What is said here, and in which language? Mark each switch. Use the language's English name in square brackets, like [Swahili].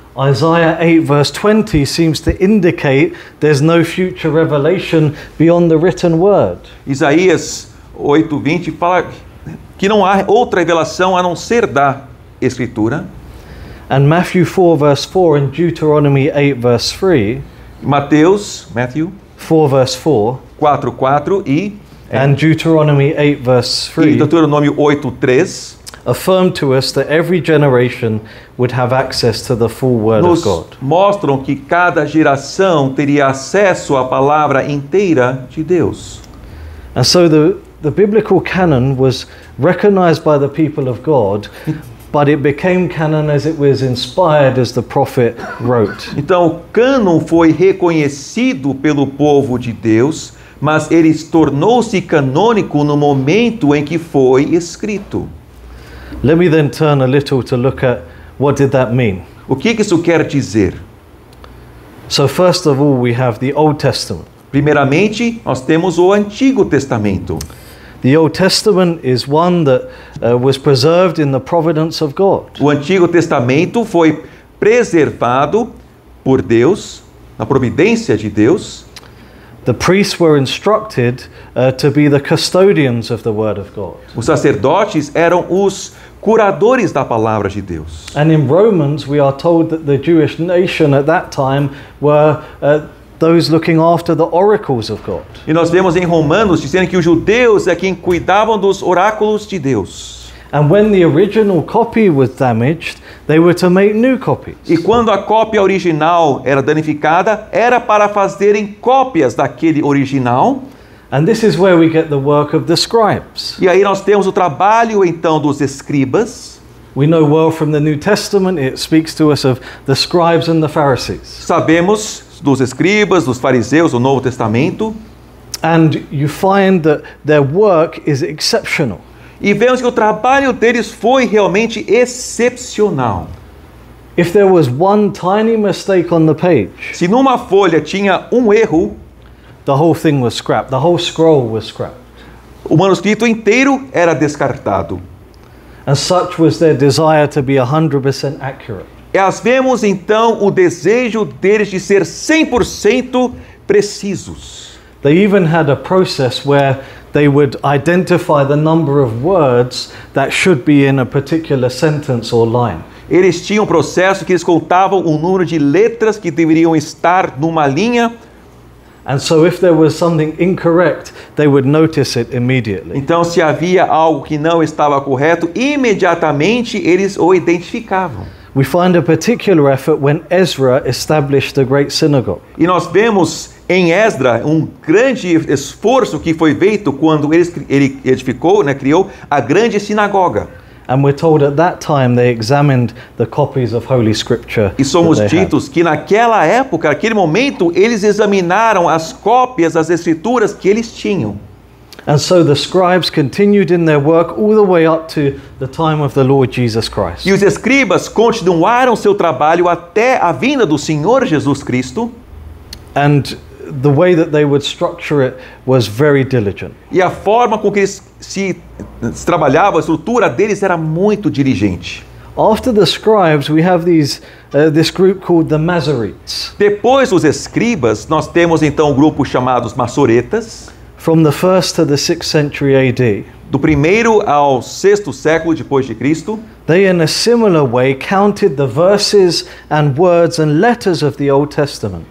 [English] Isaiah 8 verse 20 seems to indicate there's no future revelation beyond the written word. [Portuguese] Isaías 8:20 fala que não há outra revelação a não ser da Escritura. [English] And Matthew 4 verse 4 and Deuteronomy 8 verse 3, Matthew 4 verse 4, [Portuguese] 4:4 [English] and Deuteronomy 8 verse [Portuguese] e [English] 3 [Portuguese] Deuteronômio 8:3 [English] affirm to us that every generation would have access to the full word [Portuguese] nos [English] of God. [Portuguese] mostram que cada geração teria acesso à palavra inteira de Deus. [English] And so the biblical canon was recognized by the people of God, but it became canon as it was inspired as the prophet wrote. [Portuguese] Então, o cânon foi reconhecido pelo povo de Deus, mas ele tornou-se canônico no momento em que foi escrito. [English] Let me then turn a little to look at what did that mean. [Portuguese] O que isso quer dizer? [English] So first of all, we have the Old Testament. [Portuguese] Primeiramente, nós temos o Antigo Testamento. [English] The Old Testament is one that was preserved in the providence of God. [Portuguese] O Antigo Testamento foi preservado por Deus, na providência de Deus. [English] The priests were instructed to be the custodians of the Word of God. [Portuguese] Os sacerdotes eram os curadores da palavra de Deus. [English] And in Romans, we are told that the Jewish nation at that time were those looking after the oracles of God. [Portuguese] E nós vemos em Romanos dizendo que os judeus é quem cuidavam dos oráculos de Deus. [English] And when the original copy was damaged, they were to make new copies. [Portuguese] E quando a cópia original era danificada, era para fazerem cópias daquele original. [English] And this is where we get the work of the scribes. [Portuguese] E aí nós temos o trabalho então dos escribas. [English] We know well from the New Testament, it speaks to us of the scribes and the Pharisees. [Portuguese] Sabemos dos escribas, dos fariseus, do Novo Testamento. [English] And you find that their work is exceptional. [Portuguese] E vemos que o trabalho deles foi realmente excepcional. [English] If there was one tiny mistake on the page, [Portuguese] Se numa folha tinha um erro, [English] the whole thing was scrapped. The whole scroll was scrapped. [Portuguese] o manuscrito inteiro era descartado. [English] And such was their desire to be 100% accurate. [Portuguese] E nós vemos então o desejo deles de ser 100% precisos. [English] They even had a process where they would identify the number of words that should be in a particular sentence or line. [Portuguese] Eles tinham um processo que eles contavam o número de letras que deveriam estar numa linha. [English] And so if there was something incorrect, they would notice it immediately. [Portuguese] Então, se havia algo que não estava correto, imediatamente eles o identificavam. [English] We find a particular effort when Ezra established the great synagogue. [Portuguese] E nós vemos em Esdra um grande esforço que foi feito quando ele edificou, criou a grande sinagoga. [English] And we're told at that time they examined the copies of Holy Scripture. [Portuguese] E somos [English] that they had. [Portuguese] ditos que naquela época, naquele momento, eles examinaram as cópias das escrituras que eles tinham. [English] And so the scribes continued in their work all the way up to the time of the Lord Jesus Christ. [Portuguese] E os escribas continuaram seu trabalho até a vinda do Senhor Jesus Cristo. [English] And the way that they would structure it was very diligent. [Portuguese] E a forma com que eles se trabalhavam, a estrutura deles era muito diligente. [English] After the scribes, we have this group called the Masoretes. [Portuguese] Depois dos escribas, nós temos então um grupo chamados maçoretas. [English] From the 1st to the 6th century AD, [Portuguese] Do 1º ao 6º século depois de Cristo, [English] they in a similar way counted the verses and words and letters of the Old Testament.